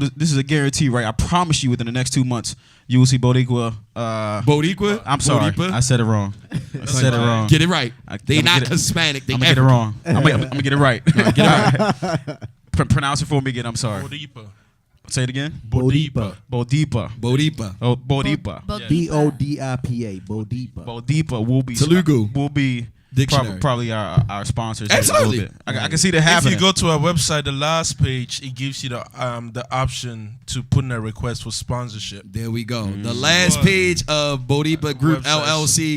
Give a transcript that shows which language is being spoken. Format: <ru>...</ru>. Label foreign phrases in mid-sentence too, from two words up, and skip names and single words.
<en>This is a guarantee, right? I promise you, within the next 2 months, you will see Bodipa. Bodipa. I'm sorry, Bodipa. I said it wrong. I said it wrong. Get it right. They I'ma not get it- Hispanic. They I'm gonna get it African. wrong. I'm gonna get it right. Get it right. Pronounce it for me again. I'm sorry. Bodipa. Say it again. Bodipa. Bodipa. Bodipa. Oh, Bodipa. Bodipa. Bodipa. Bodipa will be Telugu. will be Dictionary. Probably our sponsors. Absolutely. A little bit. I can see that happening. If you go to our website, the last page, it gives you the option to put in a request for sponsorship. There we go. The last page of Bodipa Group LLC.</en>